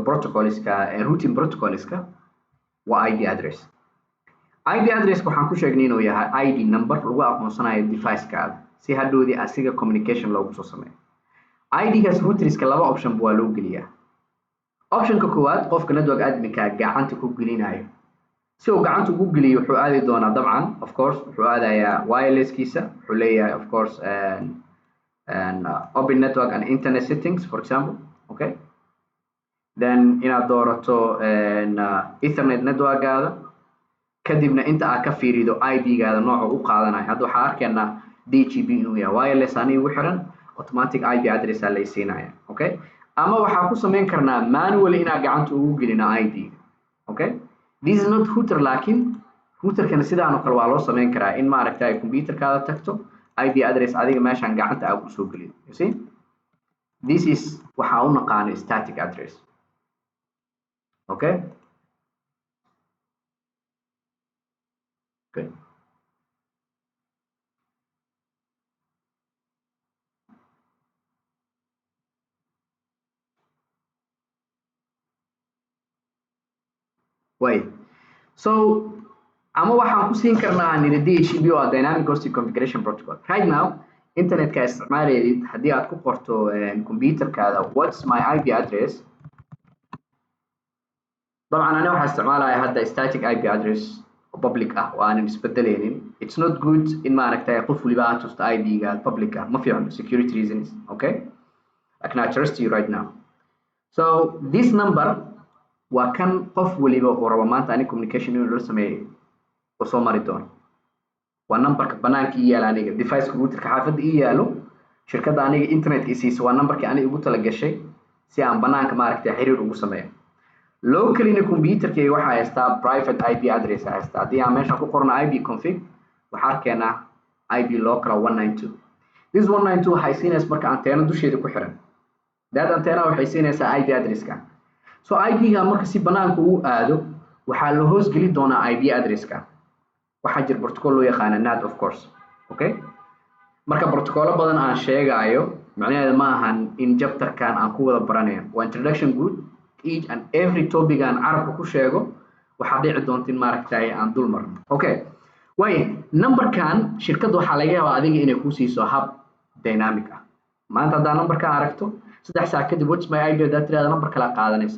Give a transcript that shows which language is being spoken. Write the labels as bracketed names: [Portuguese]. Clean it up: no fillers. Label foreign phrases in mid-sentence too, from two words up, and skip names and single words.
[Somali] protocolska routing protocolska waa [English] IP address [Somali] waxaan ku sheegnay inuu yahay [English] ID number [Somali] lagu aqoonsanayo device-kaada si hadhowdii asiga communication loogu soo sameeyo ID-gaas routerska laba option waa loo geliyaa optionka koowaad qofka [English] network admin-ka [Somali] gacanta ku gelinayo si uu gacanta ugu geliyo wuxuu aadi doonaa dabcan [English] of course [Somali] wuxuu aadayaa wireless-kiisa wuxuu leeyahay [English] of course open network and internet settings for example okay then [Somali] inaad doorato [English] ethernet network-gaada [Somali] kadibna inta aad ka fiirido IP-gaada nooca u qaadanayo hadda waxaa arkaynaa DHCP inuu yahay wireless aniga ugu xiran [English] automatic IP address [Somali] aa laysiinaya okay ama waxaa ku samayn karnaa manually inaan gacanta ugu gelina ID [English] okay this is not router [Somali] laakiin routerkana sidaan oo kale waa loo samayn karaa in maaragtay computerkaada tagto [English] IP address [Somali] adiga meeshaan gacanta aad ku soo gelin [English] you see this is [Somali] waxa uu naqaan [English] static address okay good way so [Somali] ama waxaan ku siin karnaa nina [English] DHCP oo dynamic hosting configuration protocol right now [Somali] internetka isticmaaleedid haddii aad ku qorto computerkaada [English] what's my IP address [Arabic] طبعا انا [Somali] waxaan isticmaalayaa hadda [English] static IP address [Somali] oo public ah oo aanan isbedeleynin [English] it's not good [Somali] in maaragtay qof waliba aad tusto ID-ga public ah ma fiicno [English] security reasons okay I can trust you right now so this number [Somali] waa kan qof waliba oo rabo maanta ani communication inuu la sameeyo oo soo mari doono waa numberka banaanka ii yaala aniga device routerka xaafadda ii yaalo shirkadda aniga internetka isiisa waa numberkii aniga ugu tala gashay si aan banaanka maaragtay xiriir ugu sameeyo locally computerkayga waxaa haystaa [English] private IP address [Somali] haystaa haddii aan meesha ku qorno [English] IP config [Somali] waxaa arkeenaa [English] IP local 192 this 192 [Somali] waxay siinaysaa marka anteena dusheeda ku xiran that anteena waxay siinaysaa IP addresska so IP-ga marka si banaanka uu aado waxaa la hoos geli doonaa IP addresska waxaa jira protocol loo yaqaan NAT [English] of course okay [Somali] marka protocolo badan aan sheegayo macnaheedu ma ahan in chapterkan aan ku wada baranayo waa [English] introduction good each and every topic [Somali] aan carabka ku sheego waxaa dhici doonta in maaragtay aan dul marno [English] okay way [Somali] numberkan shirkadda waxaa laga yaabaa adiga inay ku siiso hab dynamic ah maanta haddaa numberkan aragto 3 saac kadib [English] what's my IP [Somali] haddaa tiraahdo number kala qaadanaysaa